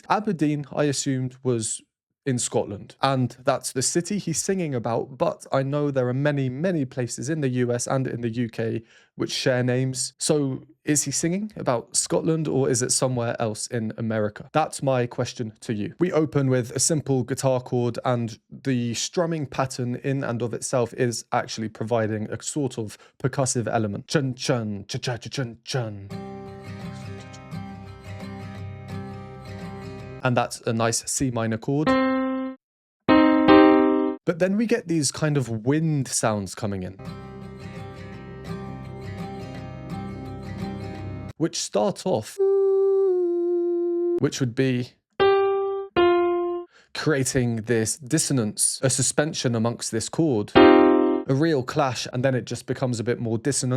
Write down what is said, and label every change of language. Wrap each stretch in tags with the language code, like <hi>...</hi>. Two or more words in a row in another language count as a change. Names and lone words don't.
<en>Aberdeen, I assumed, was in Scotland, and that's the city he's singing about, but I know there are many, many places in the US and in the UK which share names. So is he singing about Scotland or is it somewhere else in America? That's my question to you. We open with a simple guitar chord, and the strumming pattern in and of itself is actually providing a sort of percussive element. Chun chun, cha cha cha chun chun. And that's a nice C minor chord. But then we get these kind of wind sounds coming in, which start off, which would be creating this dissonance, a suspension amongst this chord, a real clash, and then it just becomes a bit more dissonant.</en>